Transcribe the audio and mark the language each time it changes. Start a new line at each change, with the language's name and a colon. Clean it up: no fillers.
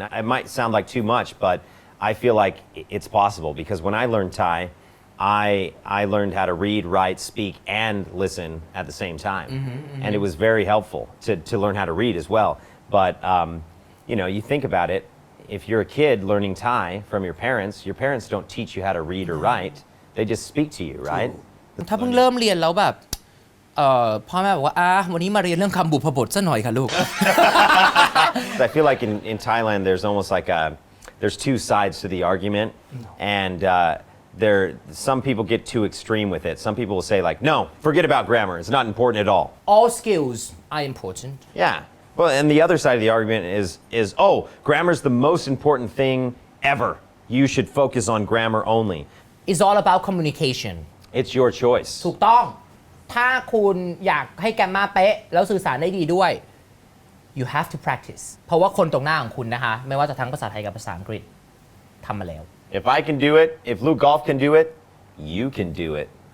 English: It might sound like too much, but I feel like it's possible because when I learned Thai, I learned how to read, write, speak, and listen at the same time. And it was very helpful to learn how to read as well. But, you think about it, if you're a kid learning Thai from your parents don't teach you how to read or write. They just speak to you, right?
Thai: ถ้าเพิ่งเริ่มเรียนแล้วแบบพ่อแม่บอกว่าวันนี้มาเรียนเรื่องคำบุพบทซะหน่อยค่ะลูก
English: I feel like in Thailand there's almost like there's 2 sides to the argument and some people get too extreme with it. Some people will say like, no, forget about grammar. It's not important at all. All skills are important. Yeah. Well, and the other side of the argument is oh, grammar is the most important thing ever. You should focus on grammar only. It's all about communication. It's your choice.
Thai: ถูกต้อง ถ้าคุณอยากให้แกมมาเป๊ะแล้วสื่อสารได้ดีด้วย
English: you have to practice
Thai: เพราะว่าคนตรงหน้าของคุณนะคะไม่ว่าจะทั้งภาษาไทยกับภาษาอังกฤษทำมาแล้ว
English: If I can do it, if Loukgolf can do it, you can do it.